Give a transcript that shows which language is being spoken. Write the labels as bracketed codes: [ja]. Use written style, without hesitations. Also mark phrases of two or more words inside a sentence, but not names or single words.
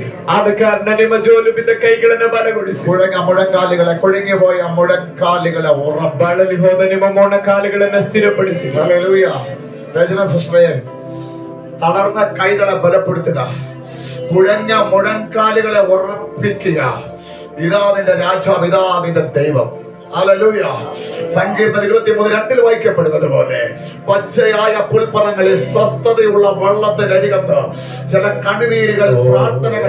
[kn] ಆದ ಕಾರಣ ನಿಮ್ಮ ಜೋಲು ಬಿದ್ದ ಕೈಗಳನ್ನು ಬಲಗೊಳಿಸಿ, [ml] മുഴങ്കാലുകളെ കൊഴിഞ്ഞു പോയ മുഴങ്കാലുകളെ [kn] ಬಳಲಿ ಹೋದ ನಿಮ್ಮ ಮೊಣಕಾಲುಗಳನ್ನು ಸ್ಥಿರಪಡಿಸಿ. [ml] ഹല്ലേലൂയ. രചന സിസ്റ്ററെ, തളർന്ന കൈകളെ ബലപ്പെടുത്തുക, കുഴഞ്ഞ മുഴങ്കാലുകളെ ഉറപ്പിക്കുക. ഇതാ നിന്റെ രാജാവ്, ഇതാ നിന്റെ ദൈവം. ഹല്ലേലൂയ. സങ്കീർത്തനം 23:2 വായിക്കപ്പെടുന്നത് പോലെ പച്ചയായ പുൽപ്പറങ്ങളിൽ സ്വസ്ഥതയുള്ള വള്ളത്തിനരികത്ത് ചില കണ്ണുനീരുകൾ, പ്രാർത്ഥനകൾ,